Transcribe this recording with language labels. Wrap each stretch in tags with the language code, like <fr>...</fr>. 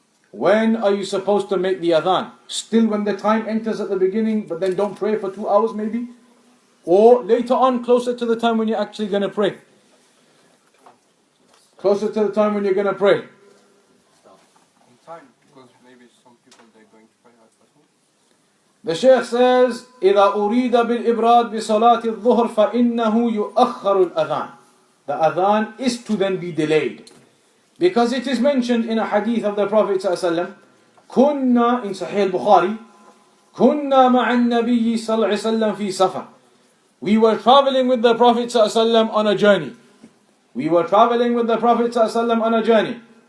<en>When are you supposed to make the adhan? Still when the time enters at the beginning, but then don't pray for 2 hours maybe? Or later on, closer to the time when you're actually going to pray? Closer to the time when you're going to pray. Time, because maybe some people they're going to pray at home. The Shaykh says,</en> <ar>إِذَا أُرِيدَ بِالْإِبْرَادِ بِصَلَاةِ الظُّهْرِ فَإِنَّهُ يُؤَخَّرُ الْأَذَانِ.</ar> <en>The adhan is to then be delayed. Because it is mentioned in a hadith of the Prophet ﷺ, كُنَّا in Sahih al-Bukhari,</en> <ar>كُنَّا مَعَ النَّبِيِّ صلى الله عليه وسلم في سفر.</ar> <en>We were traveling with the Prophet ﷺ on a journey. We were traveling with the Prophet ﷺ on a journey.</en>